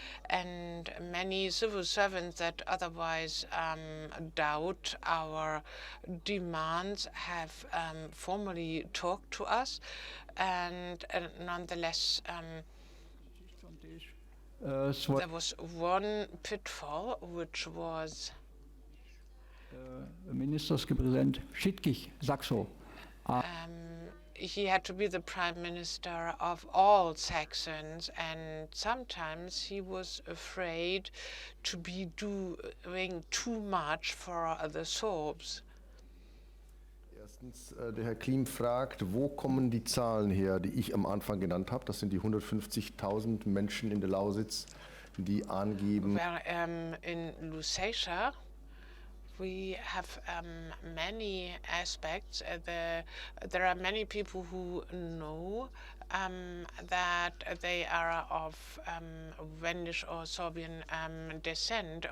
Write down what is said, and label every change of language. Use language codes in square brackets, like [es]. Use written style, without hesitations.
[en] And many civil servants that otherwise doubt our demands have formally talked to us, and nonetheless, there was one pitfall, which was [pl] Ministerski prezydent wszystkich Saksów. [en] He had to be the prime minister of all Saxons, and sometimes he was afraid to be doing too much for the Serbs. [de] Erstens, der Herr Klim fragt, wo kommen die Zahlen her, die ich am Anfang genannt habe? Das sind die 150.000 Menschen in der Lausitz, die angeben. [en] Well, in Lusatia, we have many aspects. There are many people who know that they are of Wendish or Sorbian descent.